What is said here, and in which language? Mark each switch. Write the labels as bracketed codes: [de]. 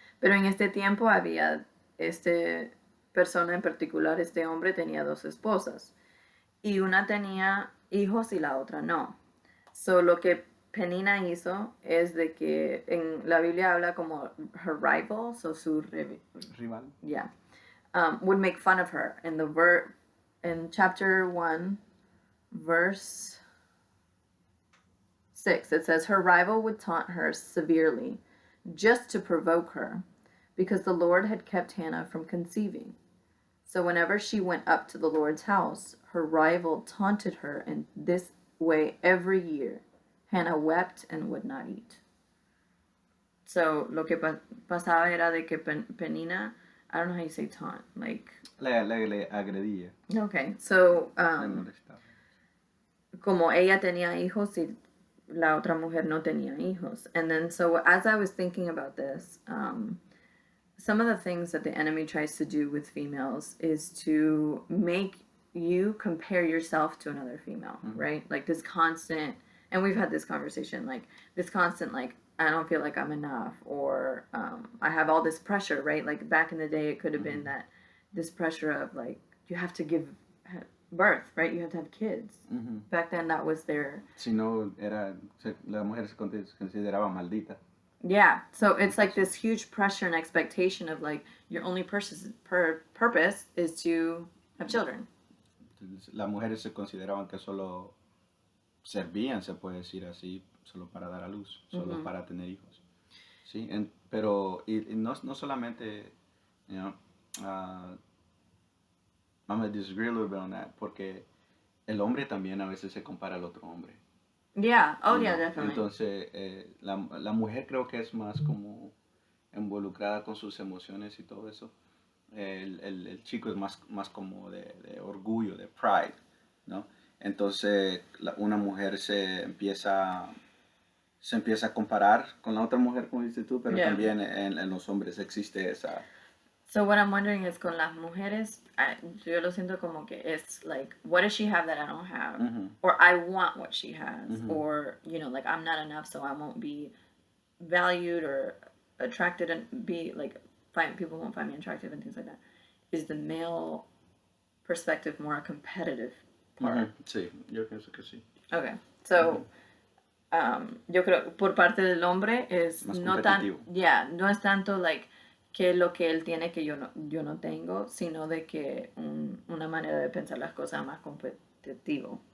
[es] Pero en este tiempo había persona en particular, este hombre tenía dos esposas. Y una tenía hijos y la otra no. So lo que Penina hizo es de que en la Biblia habla como [en] her rival, [es] so su rival. [en] Yeah. Would make fun of her. In chapter 1, verse 6, it says, her rival would taunt her severely just to provoke her, because the Lord had kept Hannah from conceiving. So whenever she went up to the Lord's house, her rival taunted her in this way every year. Hannah wept and would not eat. [es] So lo que pasaba era de que Penina, [en] I don't know how you say taunt, like... [es] Le agredía. [en] Okay, so... [es] como ella tenía hijos y la otra mujer no tenía hijos. [en] And then, so as I was thinking about this, some of the things that the enemy tries to do with females is to make you compare yourself to another female, right? Like this constant, and we've had this conversation, like this constant, like, I don't feel like I'm enough, or I have all this pressure, right? Like back in the day, it could have been that this pressure of like, you have to give birth, right? You have to have kids. Back then, that was their... [es] Si no, la mujer se consideraba maldita. [en] Yeah, so it's like this huge pressure and expectation of like, your only purpose is to have children. [es] Las mujeres se consideraban que solo servían, se puede decir así, solo para dar a luz, solo para tener hijos. ¿Sí? Pero no solamente, [en] I'm going to disagree a little bit on that, [es] porque el hombre también a veces se compara al otro hombre. [en] Yeah, yeah, definitely. [es] Entonces, la mujer creo que es más como involucrada con sus emociones y todo eso. El chico es más como de orgullo, de pride, ¿no? Entonces, una mujer se empieza a comparar con la otra mujer, como dices tú, pero también en los hombres existe [en] So what I'm wondering is [es] con las mujeres, yo lo siento como que [en] it's like, what does she have that I don't have? Mm-hmm. Or I want what she has. Mm-hmm. Or, like I'm not enough, so I won't be valued or attracted and be like, people won't find me attractive and things like that. Is the male perspective more a competitive part? [es] Mm-hmm. Sí, yo pienso que sí. [en] Okay. [es] So, yo creo por parte del hombre es Más no competitivo. no es tanto like que lo que él tiene que yo no tengo, sino de que una manera de pensar las cosas más competitivo.